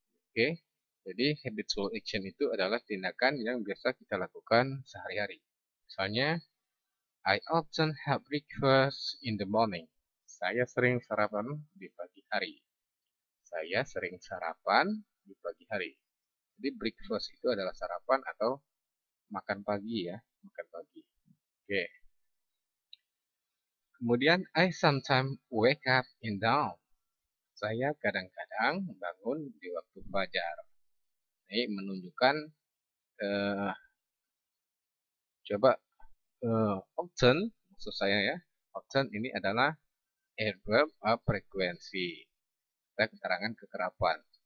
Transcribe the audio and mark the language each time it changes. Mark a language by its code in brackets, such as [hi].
[id] Oke, jadi habitual action itu adalah tindakan yang biasa kita lakukan sehari-hari. Misalnya, [en] I often have breakfast in the morning. [id] Saya sering sarapan di pagi hari. Saya sering sarapan di pagi hari. Jadi breakfast itu adalah sarapan atau makan pagi ya, makan pagi. Oke. Kemudian [en] I sometimes wake up in dawn. [id] Saya kadang-kadang bangun di waktu fajar. Ini menunjukkan coba often, maksud saya ya, often ini adalah adverb frekuensi, keterangan kekerapan.